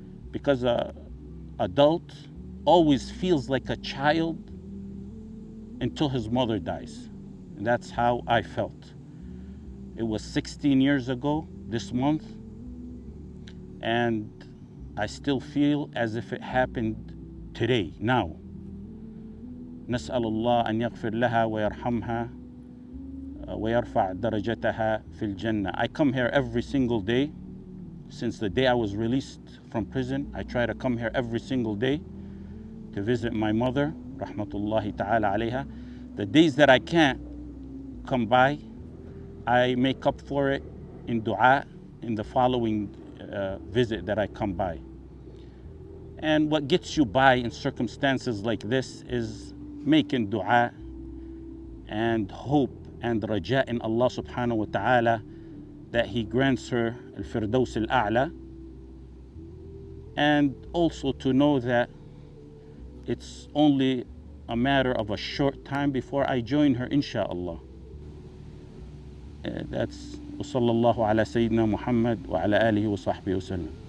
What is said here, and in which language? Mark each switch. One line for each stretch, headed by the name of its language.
English: Because an adult always feels like a child until his mother dies. And that's how I felt. It was 16 years ago this month, and I still feel as if it happened today, now.
Arabic: نسأل الله أن يغفر لها ويرحمها ويرفع درجتها في الجنة.
English: I come here every single day, since the day I was released from prison. I try to come here every single day to visit my mother, Rahmة
Arabic: الله تعالى عليها.
English: The days that I can't come by, I make up for it in dua in the following visit that I come by. And what gets you by in circumstances like this is making dua and hope and raja in Allah subhanahu wa ta'ala that He grants her al-Firdaus al-A'la, and also to know that it's only a matter of a short time before I join her, insha'Allah. That's
Arabic: وصلى الله على سيدنا محمد وعلى آله وصحبه وسلم.